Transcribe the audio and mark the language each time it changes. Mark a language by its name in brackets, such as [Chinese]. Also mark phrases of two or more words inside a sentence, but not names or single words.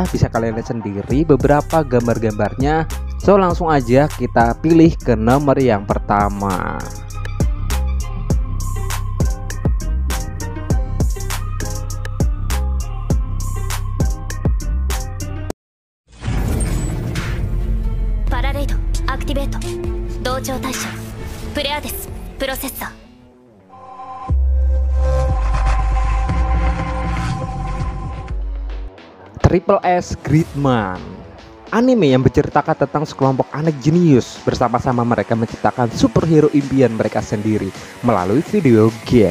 [Indonesian] Bisa kalian lihat sendiri beberapa gambar-gambarnya. So, langsung aja kita pilih ke nomor yang pertama. [Japanese] Activate 同調対象プレアデスプロセッサー。 [Indonesian] Triple S Gridman, anime yang menceritakan tentang sekelompok anak jenius bersama-sama mereka menciptakan superhero impian mereka sendiri melalui video game.